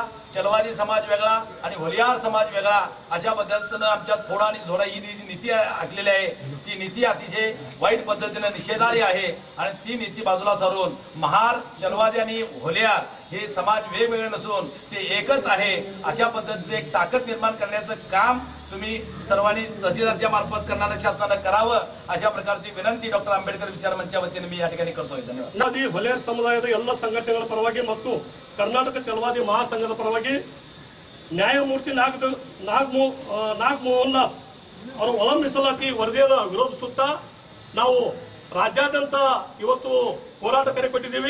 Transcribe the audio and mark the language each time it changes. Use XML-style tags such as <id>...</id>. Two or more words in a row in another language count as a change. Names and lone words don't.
<mr>चलवादी समाज वेगळा आणि होलियार समाज वेगळा अशा पद्धतीनं आमच्यात फोडा आणि झोडा ही नीती आखलेली आहे, ती नीती अतिशय वाईट पद्धतीने निषेधार्ह आहे आणि ती नीती बाजूला सारून महार, चलवादी आणि होलियार हे समाज वेगवेगळे नसून ते एकच आहे अशा पद्धतीचे एक ताकद निर्माण करण्याचं काम तुम्ही सर्वांनी तहसीलदारच्या मार्फत कर्नाटक शासनानं करावं अशा प्रकारची विनंती डॉक्टर आंबेडकर विचार मंचाच्या वतीने मी या ठिकाणी करतोय। धन्यवाद।</mr> <kn>ಹೊಲೆಯರ್ ಸಮುದಾಯದ ಎಲ್ಲ ಸಂಘಟನೆಗಳ ಪರವಾಗಿ ಮತ್ತು ಕರ್ನಾಟಕ ಚಲವಾದಿ ಮಹಾಸಂಘದ ಪರವಾಗಿ ನ್ಯಾಯಮೂರ್ತಿ ನಾಗಮೋಹನ್ ದಾಸ್ ಅವರು ಒಳ ಮೀಸಲಾತಿ ವರದಿಯನ್ನು ವಿರೋಧಿಸುತ್ತಾ ನಾವು ರಾಜ್ಯಾದ್ಯಂತ ಇವತ್ತು ಹೋರಾಟ ಕರೆ ಕೊಟ್ಟಿದ್ದೀವಿ।</kn>